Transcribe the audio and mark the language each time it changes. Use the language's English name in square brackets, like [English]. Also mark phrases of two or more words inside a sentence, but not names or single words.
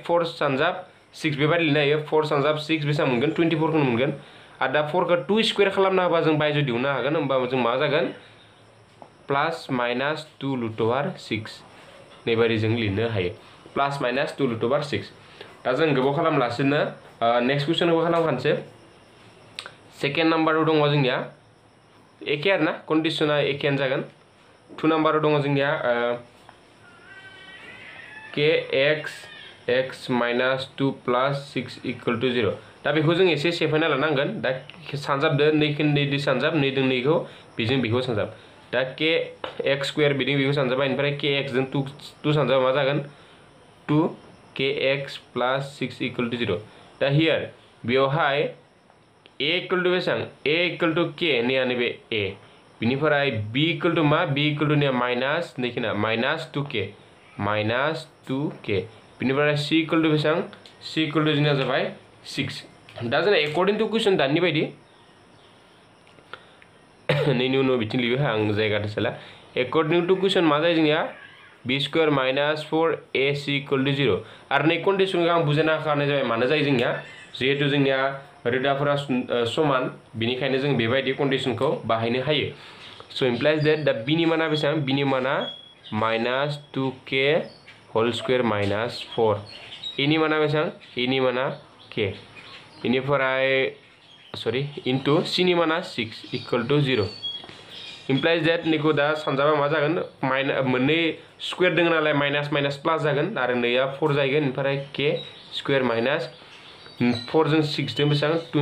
[Bodo] 4 सानजाब 6 बेबायदि लिरनो हायो 4 सानजाब 6 बेसेबां मोनगोन 24 खौनो मोनगोन आरो दा 4 खौ 2 स्क्वायर खालामना होबा जों बायजोआव दिहुननो हागोन होमबा जों मा जागोन [English] plus minus 2 root over 6 [Bodo] नैबायदि जों लिरनो हायो [English] plus minus 2 root over 6 [Bodo] दा जों गोबाव खालामलासिनो [English] next questionखौ [Bodo] खालामखानोसै [English] second numberआव [Bodo] दङ जोंनिया एखे आरोना कन्डिशना एखेयानो जागोन 2 नाम्बाराव दङ जोंनिया [English] kx x minus 2 plus 6 equal to 0 [Bodo] दा बेखौ जों एसे सेफायना लानांगोन दा सानजाबदो 2 खौ 2 दो सानजाब 2 जों 2 खौ बेजों बेखौ सानजाब दा kx स्क्वायर बिदिं बेखौ सानजाबा ओमफ्राय kx जों 2 सानजाबा मा जागोन [English] 2 kx plus 6 equal to 0 [Bodo] दा हियर बेवहाय a [English] equal to [Bodo] बेसेबां a [English] equal to [Bodo] k नैया नैबे a बिनिफ्राय b [English] equal to [Bodo] मा b [English] equal to [Bodo] नैया माइनास नैखिना माइनास 2k माइनास 2k बिनिफ्राय c [English] equal to [Bodo] बेसेबां c [English] equal to [Bodo] जोंना जाबाय 6 दा जोंना [English] according to question [Bodo] दानि बायदि नैनि उनाव बिथिं लिरो आं जायगा थोसला [English] according to question [Bodo] मा जायो जोंनिया [English] b square minus 4ac equal to 0 [Bodo] आरो नै कन्डिशनखौ आं बुजायना होखानाय जाबाय मानो जायो जोंनिया जिहेतु जोंनिया रोदाफोरा समान बिनिखायनो जों बेबायदि कन्डिशनखौ बाहायनो हायो [English] so implies that [Bodo] दा b नि माना बेसेबां b नि माना माइनास 2k [English] whole square minus 4 [Bodo] a नि माना बेसेबां a नि माना k इनिफ्राय सरि इनटु c नि माना 6 [English] equal to 0 implies that [Bodo] निखौ दा सानजाबा मा जागोन मोननै स्क्वायर दङ नालाय [English] minus minus plus [Bodo] जागोन आरो नैया 4 जागोन ओमफ्राय k [English] square minus 4 [Bodo] जों 6 जों बेसेबां